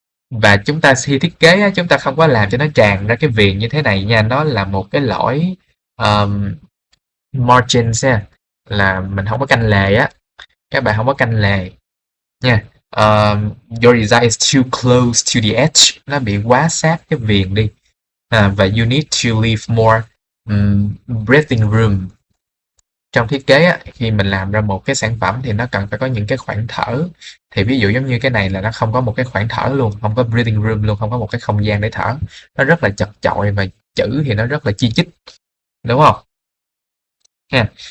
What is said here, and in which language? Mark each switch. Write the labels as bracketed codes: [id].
[vi] Và chúng ta khi thiết kế á, chúng ta không có làm cho nó tràn ra cái viền như thế này nha, nó là một cái lỗi margins ha, là mình không có canh lề á, các bạn không có canh lề nha. [en] Your design is too close to the edge, [vi] nó bị quá sát cái viền đi. [en] Và you need to leave more breathing room. [vi] Trong thiết kế á, khi mình làm ra một cái sản phẩm thì nó cần phải có những cái khoảng thở. Thì ví dụ giống như cái này là nó không có một cái khoảng thở luôn, không có breathing room luôn, không có một cái không gian để thở. Nó rất là chật chội và chữ thì nó rất là chi chít, đúng không? Ha.